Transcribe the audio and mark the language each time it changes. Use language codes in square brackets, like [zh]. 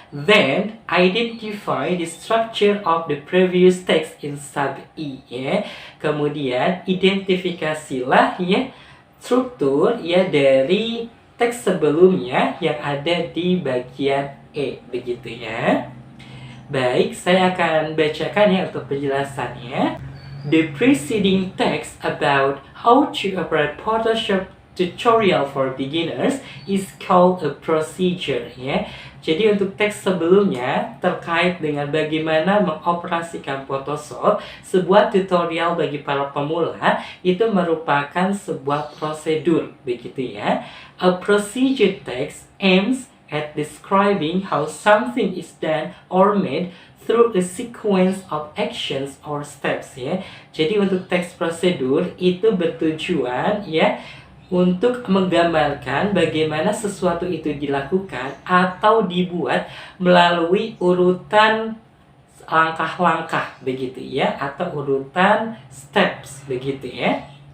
[en] Then identify the structure of the previous text in sub E, ya. [id] Kemudian identifikasilah, ya, struktur, ya, dari teks sebelumnya yang ada di bagian E, begitu, ya. Baik, saya akan bacakan, ya, untuk penjelasannya. [en] The preceding text about how to operate Photoshop tutorial for beginners is called a procedure, ya. [id] Jadi untuk teks sebelumnya terkait dengan bagaimana mengoperasikan Photoshop, sebuah tutorial bagi para pemula, itu merupakan sebuah prosedur, begitu, ya. [en] A procedure text aims at describing how something is done or made through a sequence of actions or steps, ya. [id] Jadi untuk teks prosedur itu bertujuan, ya, untuk menggambarkan bagaimana sesuatu itu dilakukan atau dibuat melalui urutan langkah-langkah, begitu, ya, atau urutan steps, begitu, ya.